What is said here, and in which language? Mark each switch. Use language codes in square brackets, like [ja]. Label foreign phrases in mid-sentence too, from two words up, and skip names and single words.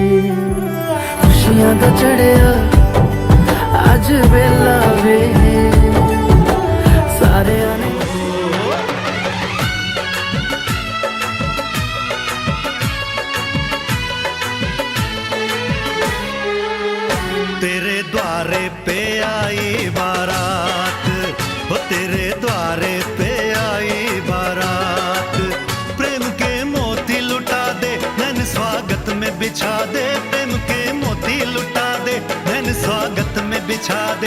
[pa] ਖੁਸ਼ੀਆਂ ਦਾ ਚੜ੍ਹਿਆ ਅੱਜ ਵੇਲਾ ਵੇ, ਸਾਰੇ ਆਣੇ [hi] तेरे द्वारे पे आई बारात, वो तेरे द्वारे पे आई बारात। प्रेम के मोती लुटा दे नैन स्वागत में बिछा दे, प्रेम के मोती लुटा दे नैन स्वागत में बिछा दे।